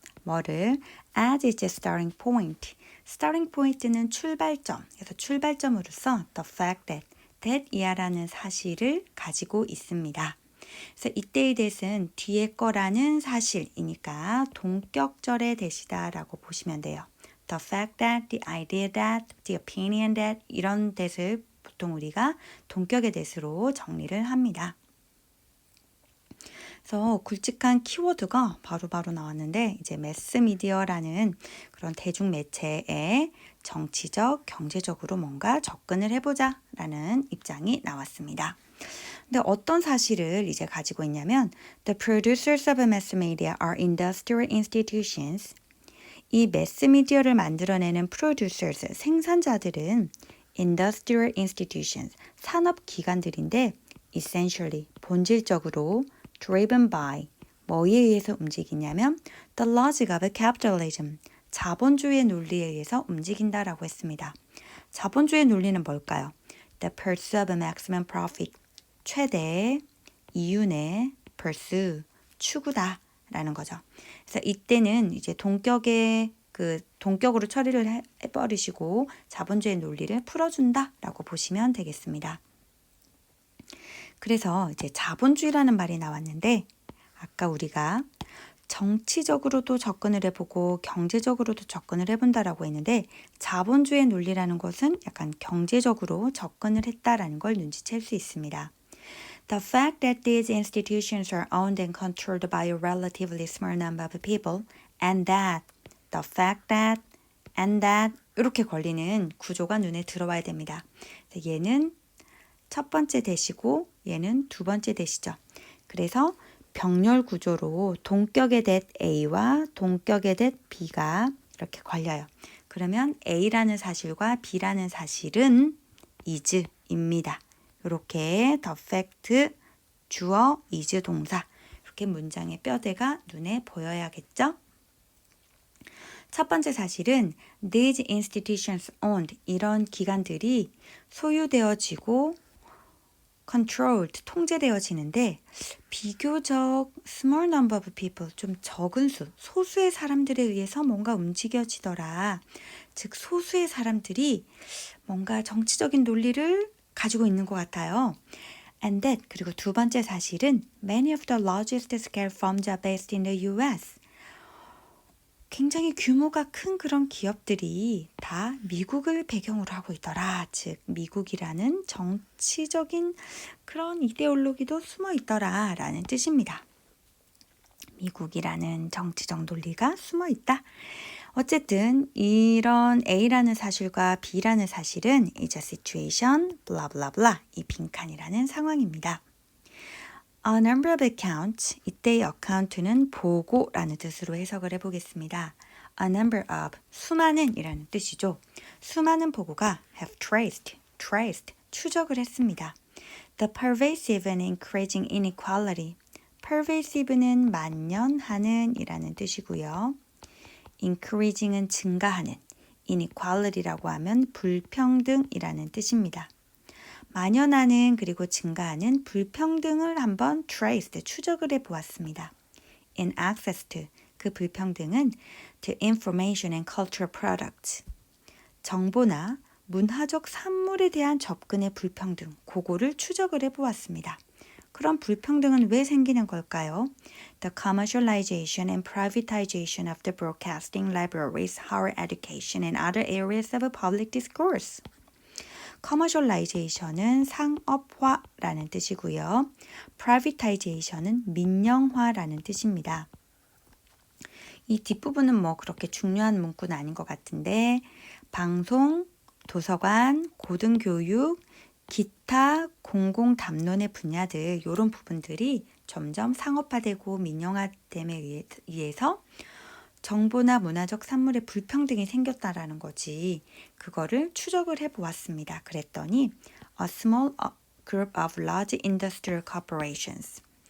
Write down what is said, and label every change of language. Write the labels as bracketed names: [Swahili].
[English] 뭐를? as its starting point. [Korean] starting point는 출발점. 그래서 출발점으로서 [English] the fact that [Korean] 이하라는 사실을 가지고 있습니다. 그래서 이때의 that은 뒤에 거라는 사실이니까 동격절의 that이다라고 보시면 돼요. [English] The fact that, the idea that, the opinion that 이런 that을 [Korean] 보통 우리가 동격의 [English] that으로 정리를 합니다. [Korean] 그래서 굵직한 키워드가 바로바로 나왔는데 이제 매스미디어라는 그런 대중매체에 정치적, 경제적으로 뭔가 접근을 해보자 라는 입장이 나왔습니다. 근데 어떤 사실을 이제 가지고 있냐면 [English] The producers of mass media are industrial institutions. [Korean] 이 매스미디어를 만들어내는 producers, 생산자들은 industrial institutions, 산업기관들인데 essentially, 본질적으로 [English] driven by, [Korean] 뭐에 의해서 움직이냐면 [English] the logic of capitalism, [Korean] 자본주의 논리에 의해서 움직인다라고 했습니다. 자본주의 논리는 뭘까요? [English] The pursuit of maximum profit, [Korean] 최대 이윤의 [English] pursue, 추구다라는 거죠. [Korean] 그래서 이때는 이제 동격으로 처리를 해버리시고 자본주의 논리를 풀어준다라고 보시면 되겠습니다. 그래서 이제 자본주의라는 말이 나왔는데 아까 우리가 정치적으로도 접근을 해보고 경제적으로도 접근을 해본다라고 했는데 자본주의 논리라는 것은 약간 경제적으로 접근을 했다라는 걸 눈치챌 수 있습니다. [English] The fact that these institutions are owned and controlled by a relatively small number of people and that, the fact that, and that [Korean] 이렇게 걸리는 구조가 눈에 들어와야 됩니다. 얘는 첫 번째 대시고 얘는 두 번째 대시죠. 그래서 병렬 구조로 동격의 that A와 동격의 that B가 이렇게 걸려요. 그러면 A라는 사실과 B라는 사실은 is입니다. 이렇게 the fact, 주어, is 동사 이렇게 문장의 뼈대가 눈에 보여야겠죠? 첫 번째 사실은 these institutions owned, 이런 기관들이 소유되어지고 controlled, 통제되어지는데 비교적 [English] small number of people, [Korean] 좀 적은 수, 소수의 사람들에 의해서 뭔가 움직여지더라. 즉 소수의 사람들이 뭔가 정치적인 논리를 가지고 있는 것 같아요. [English] And that, [Korean] 그리고 두 번째 사실은 [English] many of the largest scale firms are based in the US. [Korean] 굉장히 규모가 큰 그런 기업들이 다 미국을 배경으로 하고 있더라. 즉 미국이라는 정치적인 그런 이데올로기도 숨어 있더라 라는 뜻입니다. 미국이라는 정치적 논리가 숨어 있다. 어쨌든 이런 A라는 사실과 B라는 사실은 [English] is a situation, blah blah blah, [Korean] 이 빈칸이라는 상황입니다. [English] A number of accounts, [Korean] 이때의 account는 보고라는 뜻으로 해석을 해보겠습니다. [English] A number of, [Korean] 수많은 이라는 뜻이죠. 수많은 보고가 [English] have traced, [Korean] 추적을 했습니다. [English] The pervasive and increasing inequality, pervasive는 [Korean] 만연하는 이라는 뜻이고요. increasing은 증가하는, inequality라고 하면 불평등이라는 뜻입니다. 만연하는 그리고 증가하는 불평등을 한번 traced, 추적을 해보았습니다. [English] In access to, [Korean] 그 불평등은 [English] to information and cultural products, [Korean] 정보나 문화적 산물에 대한 접근의 불평등, 그거를 추적을 해보았습니다. 그럼 불평등은 왜 생기는 걸까요? [English] The commercialization and privatization of the broadcasting libraries, higher education and other areas of public discourse. [Korean] commercialization은 상업화라는 뜻이고요. privatization은 민영화라는 뜻입니다. 이 뒷부분은 뭐 그렇게 중요한 문구는 아닌 것 같은데 방송, 도서관, 고등교육, 기타 공공담론의 분야들 이런 부분들이 점점 상업화되고 민영화됨에 의해서 정보나 문화적 산물의 불평등이 생겼다라는 거지. 그거를 추적을 해보았습니다. [English] 그랬더니 a small group of large industrial corporations.